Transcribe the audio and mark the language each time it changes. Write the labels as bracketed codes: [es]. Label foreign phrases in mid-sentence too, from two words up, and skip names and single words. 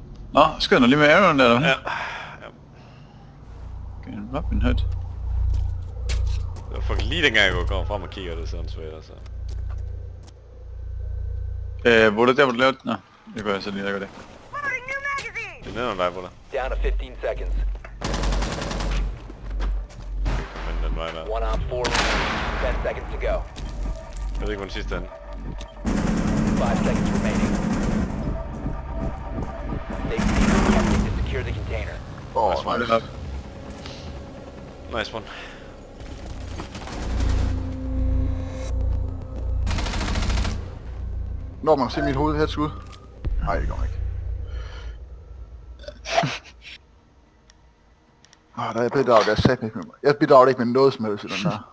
[da] Nå, skyder han lige med Aaron der, eller hvad? Ja. Okay, Robin Hood. Det var fucking lige dengang jeg går frem og kigger, det er sådan svært altså. Hvor er det der, hvor du lavede? Nå, det gør jeg så lige, der gør det. Det er nede dig, Buller. [en] Down to 15 seconds. [da] Men den vej der. [en] One on 4. 10 seconds to go. [da] Jeg ved ikke, hvor den sidste er. [en] 5 seconds remaining. They've seen the objective to secure the container. Nice one. Nice. Nice one. [da] Når man ser mit hoved her skud. Nej, det går ikke. Der bidrager jeg sat ikke med mig. Jeg bidrager ikke med noget som helst i den der.